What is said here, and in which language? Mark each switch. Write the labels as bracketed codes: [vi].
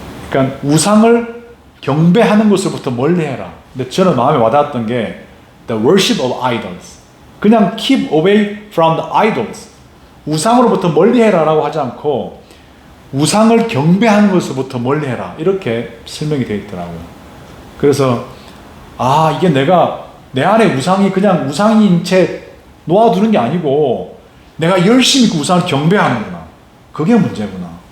[ko] 그러니까 우상을 경배하는 것으로부터 멀리해라. 근데 저는 마음에 와닿았던 게 [en] the worship of idols. [ko] 그냥 [en] keep away from the idols. [ko] 우상으로부터 멀리해라라고 하지 않고 우상을 경배하는 것으로부터 멀리해라. 이렇게 설명이 되어 있더라고요. 그래서 이게 내가 내 안에 우상이 그냥 우상인 채 놓아두는 게 아니고 내가 열심히 그 우상을 경배하는구나. 그게 문제구나.